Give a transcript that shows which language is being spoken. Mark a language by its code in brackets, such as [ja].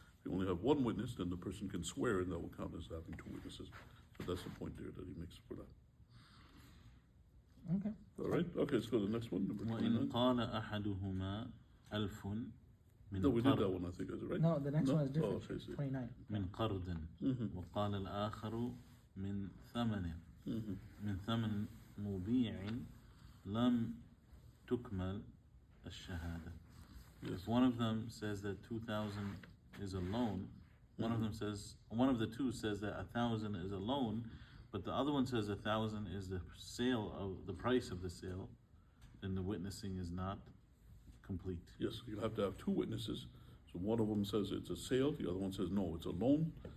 [en] If you only have one witness, then the person can swear, and that will count as having two witnesses. So that's the point there that he makes for that. Okay. All right. Okay, let's go to the next one. Number [ar] وإن قال أحدهما ألف من [en] No, we did that [ar] قرض [en] one, I think, is it right? No, the next one is different. Oh, okay, see. 29. [ar] من قرض وقال الآخر من ثمن من ثمن مبيع لم تكمل الشهادة. [en] Yes. If one of them says that 2,000 is a loan, one of the two says that 1,000 is a loan, But the other one says 1,000 is the sale of the price of the sale, then the witnessing is not complete. Yes, you have to have two witnesses. So one of them says it's a sale, the other one says no, it's a loan.